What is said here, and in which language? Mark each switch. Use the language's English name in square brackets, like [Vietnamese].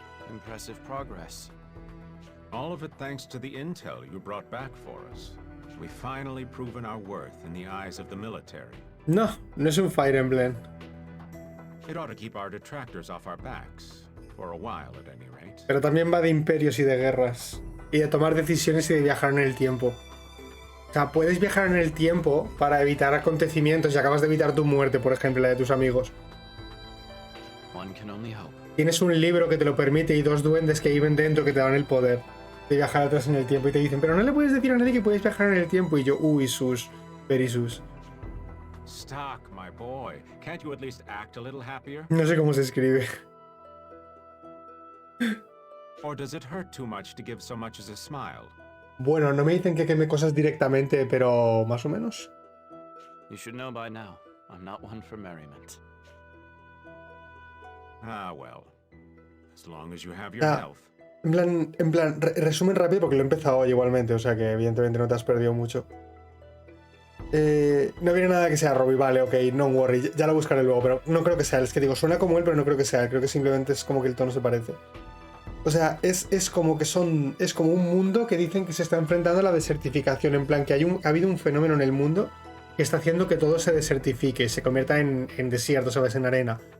[English] Impressive progress. All of it thanks to the intel you brought back for us. We've finally proven our worth in the eyes of the military. [Spanish] No, no es un Fire Emblem. [English] It ought to keep our detractors off our backs, for a while at any rate. [Spanish] Pero también va de imperios y de guerras. Y de tomar decisiones y de viajar en el tiempo. O sea, puedes viajar en el tiempo para evitar acontecimientos y acabas de evitar tu muerte, por ejemplo, la de tus amigos. [English] One can only hope. [Spanish] Tienes un libro que te lo permite y 2 duendes que viven dentro que te dan el poder. de viajar atrás en el tiempo y te dicen, pero no le puedes decir a nadie que puedes viajar en el tiempo. Y yo, uy, [English] sus, very sus. Stock, my boy. Can't you at least act a little happier? [Spanish] No sé cómo se escribe. [English] Or does it hurt too much to give so much as a smile? [Spanish] Bueno, no me dicen que queme cosas directamente, pero más o menos. [English] You should know by now, I'm not one for merriment. Ah, well. As long as you have your health. [Spanish] En plan, resumen rápido porque lo he empezado hoy igualmente, o sea que evidentemente no te has perdido mucho. No viene nada que sea Robbie, vale, ok, [English] no worry, [Spanish] ya lo buscaré luego, pero no creo que sea él. Es que digo, suena como él, pero no creo que sea él, creo que simplemente es como que el tono se parece. O sea, es como que es como un mundo que dicen que se está enfrentando a la desertificación, en plan que ha habido un fenómeno en el mundo que está haciendo que todo se desertifique, se convierta en desierto, ¿sabes? En arena.